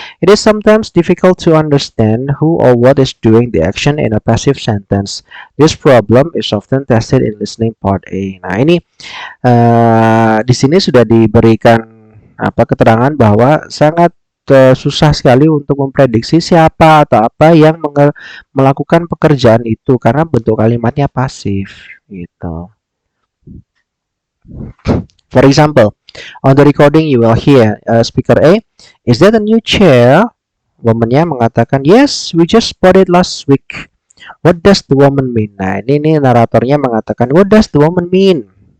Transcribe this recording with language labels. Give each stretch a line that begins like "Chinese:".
English: It is sometimes difficult to understand who or what is doing the action in a passive sentence. This problem is often tested in listening part A.
Indonesian: Nah, ini di sini sudah diberikan keterangan bahwa sangat susah sekali untuk memprediksi siapa atau apa yang melakukan pekerjaan itu karena bentuk kalimatnya pasif gitu.
English: For example, on the recording you will hear speaker A, "Is that a new chair?"
Indonesian: Womannya mengatakan,
English: "Yes, we just bought it last week." What does the woman mean?
Indonesian: Nah, ini naratornya mengatakan,
English: "What does the woman mean?"